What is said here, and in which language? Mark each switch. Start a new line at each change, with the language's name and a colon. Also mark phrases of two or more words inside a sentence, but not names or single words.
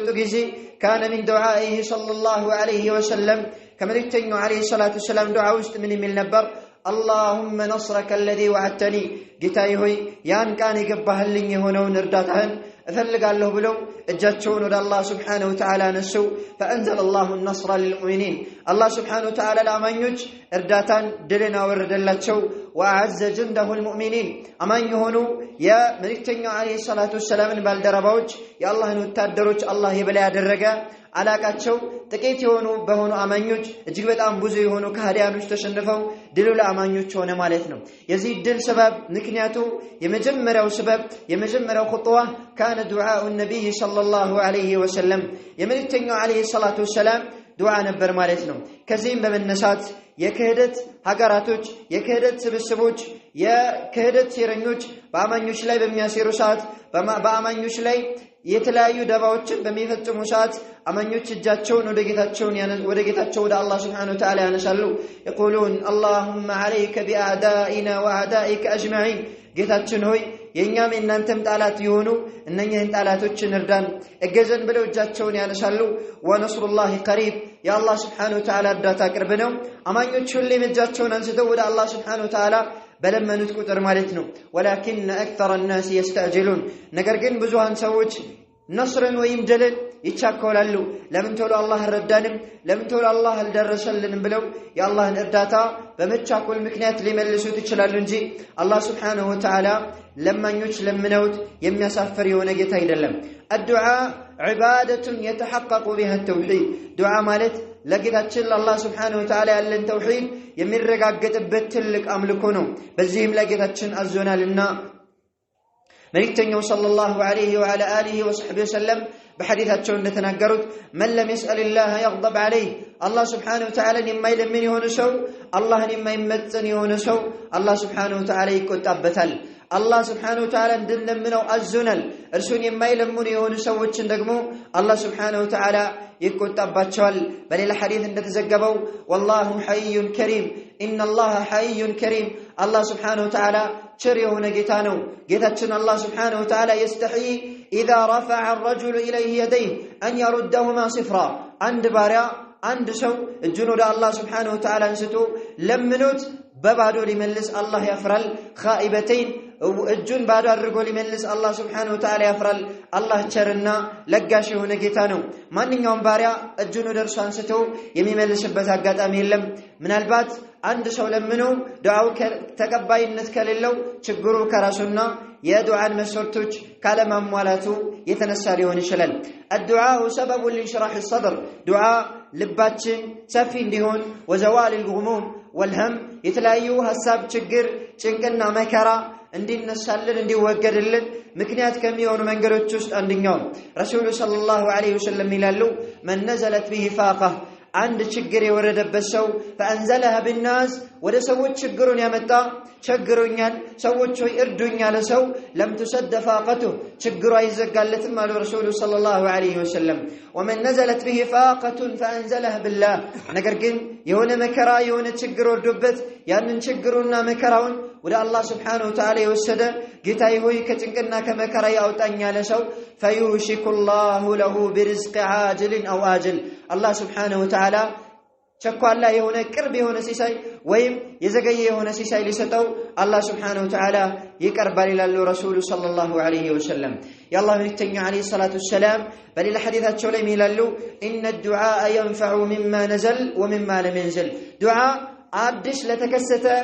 Amharic: ጊዜ
Arabic: كان من دعائه صلى الله عليه وسلم
Amharic: ከመልእክተኛው
Arabic: عليه الصلاة والسلام
Amharic: ዱዓ ውስጥ ምን የሚል ነበር
Arabic: اللهم نصرك الذي وعدتني
Amharic: ጌታዬ ሆይ ያን ቃል የገባህልኝ የሆነውን እርዳታህን እፈልጋለሁ ብለው እጃቸውን ወደ አላህ
Arabic: سبحانه وتعالى
Amharic: ነሱ
Arabic: فأنزل الله النصر للمؤمنين الله سبحانه وتعالى
Amharic: ለአማኞች እርዳታን ድልን አወረደላቸው
Arabic: وأعز جنده المؤمنين
Amharic: አማኝ የሆኑ የመልእክተኛው
Arabic: عليه الصلاة والسلام
Amharic: ባልደረባዎች የአላህን ወታደሮች አላህ የበላይ ያደረገ አላቃቸው ጥቂት የሆኑ በሆኑ አማኞች እጅግ በጣም ብዙ የሆኑ ከሃዲያኖች ተሸንፈው ድሉ ለአማኞች ሆነ ማለት ነው የዚህ ድል ሰበብ ምክንያቱ የመጀመሪያው ሰበብ የመጀመሪያው ኹጥዋ
Arabic: كان دعاء النبي صلى الله عليه وسلم
Amharic: የመልእክተኛው
Arabic: عليه الصلاة والسلام
Amharic: ዱዓ ነበር ማለት ነው ከዚህም በመነሳት የክህደት ሀገራቶች የክህደት ስብስቦች የክህደት ሴረኞች በአማኞች ላይ በሚያሴሩ ሰዓት በአማኞች ላይ የተለያዩ ደባዎችን በሚፈጽሙ ሰዓት አማኞች እጃቸውን ወደ ጌታቸው ወደ አላህ
Arabic: سبحانه وتعالى
Amharic: ያነሳሉ
Arabic: يقولون اللهم عليك بأعدائنا وأعدائك أجمعين
Amharic: ጌታችን ሆይ የኛም እናንተም ጣላት ይሆኑ እነኚህን ጣላቶችን እርዳን እገዘን ብለው እጃቸውን ያነሳሉ
Arabic: ونصر الله قريب يا الله سبحانه وتعالى
Amharic: እርዳታ ቅርብ ነው አማኞች ሁሌም እጃቸውን አንስተው ወደ አላህ
Arabic: سبحانه وتعالى
Amharic: በለመኑት ቁጥር ማለት ነው
Arabic: ولكن أكثر الناس يستعجلون
Amharic: ነገር ግን ብዙሃን ሰዎች ነስርን ወይም ድልን ይቻኮላሉ ለምን ተወሉ አላህ ረዳንም ለምን ተወሉ አላህ አልደረሰልንም ብለው የአላህን እርዳታ በመቻኮል ምክንያት ሊመልሱት ይችላሉ እንጂ አላህ
Arabic: سبحانه وتعالى
Amharic: ለማኞች ለምነውት የሚያሳፍር የሆነ ጌታ አይደለም
Arabic: الدعاء عبادة يتحقق بها التوحيد دعاء
Amharic: ማለት ለጌታችን ለአላህ
Arabic: سبحانه وتعالى
Amharic: ያለን ተውሂድ የሚረጋገጥበት ትልቅ አምልኮ ነው በዚህም ለጌታችን አዞናልና መልእክተኛው
Arabic: صلى الله عليه وعلى آله وصحبه وسلم
Amharic: በሐዲታቸው እንደተናገሩት
Arabic: من لم يسأل الله يغضب عليه الله سبحانه وتعالى
Amharic: የማይለምን የሆነ ሰው አላህን የማይመጽን የሆነ ሰው አላህ
Arabic: سبحانه وتعالى
Amharic: ይቆጣበታል አላህ
Arabic: سبحانه وتعالى
Amharic: እንድንለምነው አዞናል እርሱን የማይለምኑ የሆኑ ሰዎችን ደግሞ አላህ
Arabic: سبحانه وتعالى
Amharic: ይቆጣባቸዋል በሌላ ሐዲስ እንደተዘገበው
Arabic: والله حي كريم ان الله حي كريم الله سبحانه وتعالى
Amharic: ቸር የሆነ ጌታ ነው ጌታችን አላህ
Arabic: سبحانه وتعالى يستحي اذا رفع الرجل اليه يديه ان يردهما صفرا
Amharic: አንድ ባሪያ አንድ ሰው እጁን ወደ አላህ
Arabic: سبحانه وتعالى
Amharic: አንስቶ ለምኖት በባዶ ሊመልስ አላህ ያፍራል ኻኢበተይን እጁን ባዶ አድርጎ ሊመልስ አላህ
Arabic: سبحانه وتعالى
Amharic: ያፍራል አላህ ቸርና ለጋሽ የሆነ ጌታ ነው ማንኛውም ባሪያ እጁን ወደ እርሱ አንስቶ የሚመልስበት አጋጣሚ የለም ምናልባት አንድ ሰው ለምኖ ዱዓው ተቀባይነት ከሌለው ችግሩ ከራሱና የዱዓን መስፈርቶች ካለማሟላቱ የተነሳ ሊሆን ይችላል
Arabic: الدعاء سبب لانشراح الصدر دعاء
Amharic: ልባችን ሰፊ እንዲሆን
Arabic: وزوال الغموم والهم
Amharic: የተለያዩ ሐሳብ ችግር ጭንቅና መከራ እንዲነሳልን እንዲወገድልን ምክንያት ከሚሆኑ መንገዶች ውስጥ አንደኛው ረሱሉ
Arabic: صلى الله عليه وسلم
Amharic: ይላሉ
Arabic: من نزلت به فاقة
Amharic: አንድ ችግር የወረደበት ሰው
Arabic: فانزلها بالناس
Amharic: ወደ ሰዎች ችግሩን ያመጣ ችግሩኛል ሰዎች ሆይ እርዱኝ ያለ ሰው
Arabic: لم تسد فاقته
Amharic: ችግሩ አይዘጋለትም አሉ ረሱሉ
Arabic: صلى الله عليه وسلم ومن نزلت به فاقة فانزلها بالله
Amharic: ነገር ግን የሆነ መከራ የሆነ ችግር ወርዶበት ያንን ችግሩና መከራውን ወደ አላህ
Arabic: سبحانه وتعالى
Amharic: የወሰደ ጌታዬ ሆይ ከጭንቅና ከመከራ ያውጣኝ ያለ ሰው
Arabic: فيوشك الله له برزق عاجل او آجل الله سبحانه وتعالى
Amharic: ቸኳላ የሆነ ቅርብ የሆነ ሲሳይ ወይም የዘገየ የሆነ ሲሳይ ሊሰጠው አላህ
Arabic: سبحانه وتعالى
Amharic: ይቀርባል ይላሉ ረሱሉ
Arabic: صلى الله عليه وسلم
Amharic: የአላህ መልእክተኛ
Arabic: عليه الصلاة والسلام
Amharic: በሌላ ሐዲታቸው ላይ ይላሉ
Arabic: ان الدعاء ينفع مما نزل ومما لم ينزل دعاء
Amharic: አዲስ ለተከሰተ